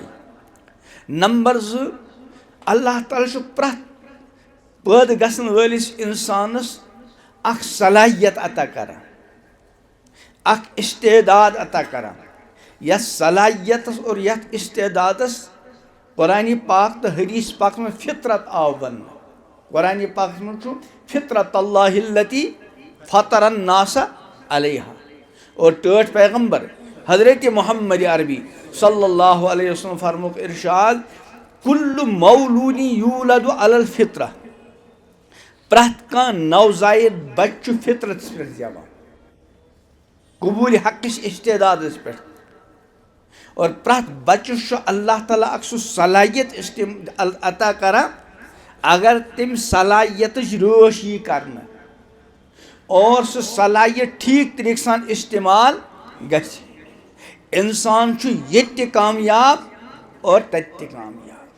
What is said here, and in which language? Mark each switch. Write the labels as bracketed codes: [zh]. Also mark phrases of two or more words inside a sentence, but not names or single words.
[ks] نمبر 2 اللہ تعالیٰ چھُ پرٛٮ۪تھ پٲدٕ گژھن وٲلِس انسانس اکھ صلٲحیت عطا کران، اکھ استعداد عطا کران. یتھ صلٲحیتس اور یتھ استعدادس قرآنِ پاک تہٕ حدیث پاکس منٛز فطرت آو وننہٕ. قرآنِ پاکس منٛز چھُ [ar] فطرت اللہ التی فطر الناس علیہا. [ks] اور ٹٲٹھ پیغمبر حضرت محمد عربی [ar] صلی اللہ علیہ وسلم [ks] فرموک ارشاد [ar] کُلُّ مولوٗدٍ یوٗلَدُ علی الفطرہ. [ks] پرٛٮ۪تھ کانٛہہ نوزایِد بچہِ چھُ فطرتس پٮ۪ٹھ زٮ۪وان، قبوٗلِ حقٕچ استعدادس پٮ۪ٹھ. اور پرٛٮ۪تھ بچس چھُ اللہ تعالیٰ اکھ سُہ صلٲحیت عطا کران اگر تٔمۍ صلٲحیتٕچ رٲچھ یی کرنہٕ اور سُہ صلٲحیت ٹھیٖک طریٖقہٕ سان استعمال گژھِ، انسان چھُ ییٚتہِ تہِ کامیاب اور تتہِ تہِ کامیاب.